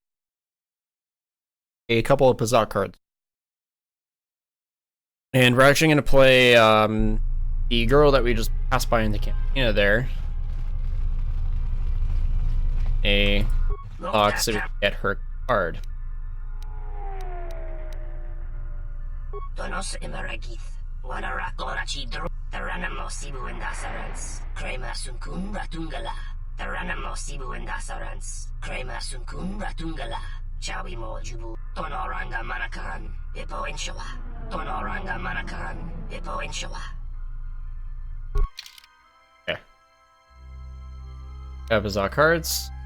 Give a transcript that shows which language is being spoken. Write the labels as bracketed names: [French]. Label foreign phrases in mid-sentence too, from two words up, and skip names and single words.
[English] A couple of Pazak cards. And we're actually gonna play the girl that we just passed by in the cantina there. A lock so we can get her card. Donos Imaragith, Wanarakora Chidro, Taranamo Sibu and Dasarans, Krema Sunkun Ratungala, Taranamo Sibu and Dasarans, Krema Sunkun Ratungala, Chawi Mojubu, Tonoranga Manakaran, Ipo Inshawa, Tonoranga Manakaran, Ipo Inshawa. Okay. Have his cards.